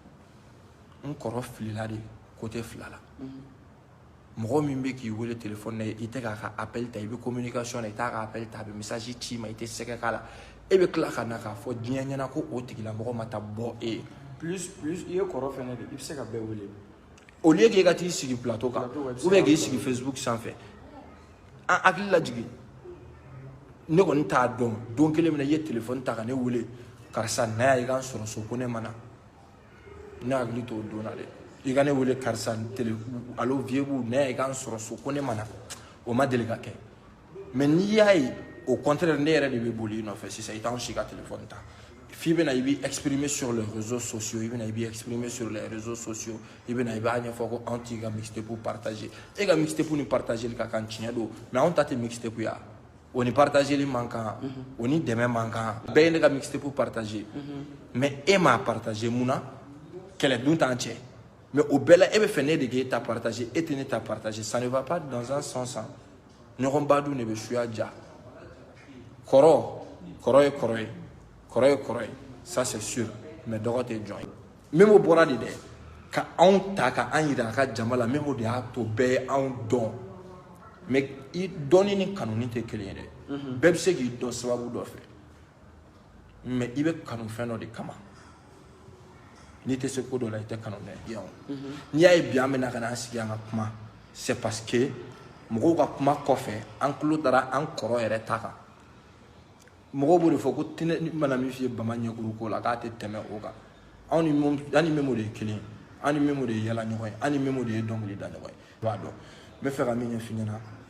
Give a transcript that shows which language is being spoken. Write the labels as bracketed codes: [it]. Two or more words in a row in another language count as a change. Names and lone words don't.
[bm] n kɔrɔ filila [fr] de côté [bm] fila la mɔgɔ min bɛ k'i wele téléphone na i tɛ k'a ka appel ta i bɛ communication na i t'a ka appel ta a bɛ message ci ma i tɛ sɛgɛ k'a la e bɛ tila ka na k'a fɔ diɲɛ ɲɛna ko o tigilamɔgɔ ma taa bɔ e ye plus i ye kɔrɔ fɛnɛ de i bɛ se ka bɛɛ wele [fr] au lieu [bm] k'e ka t'i sigi plateau kan [fr] ou bien [bm] k'i sigi Facebook sanfɛ an hakili lajigin ne kɔni t'a dɔn don kelen min na i ye téléphone ta ka ne wele karisa na yan i ka n sɔrɔ so ko ne ma na ne hakili t'o don na dɛ i ka ne wele karisa [fr] allo vieux bout [bm] na yan i ka n sɔrɔ so ko ne ma na o ma deli ka kɛ mais n'i y'a ye [fr] au contraire [bm] ne yɛrɛ de bɛ boli i nɔfɛ sisan i t'anw si ka téléphone ta f'i bɛna i b'i [fr] exprimer sur les réseaux sociaux [bm] i bɛna i b'i [fr] exprimer sur les réseaux sociaux [bm] i bɛna i b'a ɲɛfɔ ko anw t'i ka mixtape partager e ka mixtape ni partageli ka kan tiɲɛ don mais anw ta tɛ mixtape ya o ni partageli man kan o ni dɛmɛ man kan bɛɛ ye ne ka mixtape partager mais e m'a partager mun na kɛlɛ dun t'an cɛ [fr] mais au [bm] bɛɛ la e bɛ fɛ ne de k'e ta partager e tɛ ne ta partager [fr] ça ne va pas dans un sens [bm] ɲɔgɔn ba dun de bɛ suya ja kɔrɔ ye kɔrɔ ye [fr] ça c'est sûr mais [bm] dɔgɔ tɛ jɔn ye Memo bɔra de dɛ ka anw ta ka an yira a ka jama la Memo de y'a to bɛɛ ye anw dɔn mais i dɔnni ni kanuni tɛ kelen ye dɛ bɛɛ bɛ se k'i dɔn sababu dɔ fɛ mais i bɛ kanu fɛn dɔ de kama n'i tɛ se ko dɔ la i tɛ kanu dɛ n'i y'a ye bi an bɛna ka n'an sigi an ka kuma [fr] c'est parce que [bm] mɔgɔw ka kuma kɔfɛ an tulo dara an kɔrɔ yɛrɛ ta kan mɔgɔw b'o de fɔ ko tinɛ mana min f'i ye bama ɲɛkuru ko la k'a tɛ tɛmɛ o kan an ni Memo de ye kelen an ni Memo de ye yala ɲɔgɔn ye an ni Memo de ye dɔnkili da ɲɔgɔn ye i b'a dɔn n bɛ fɛ ka min ɲɛf'i ɲɛna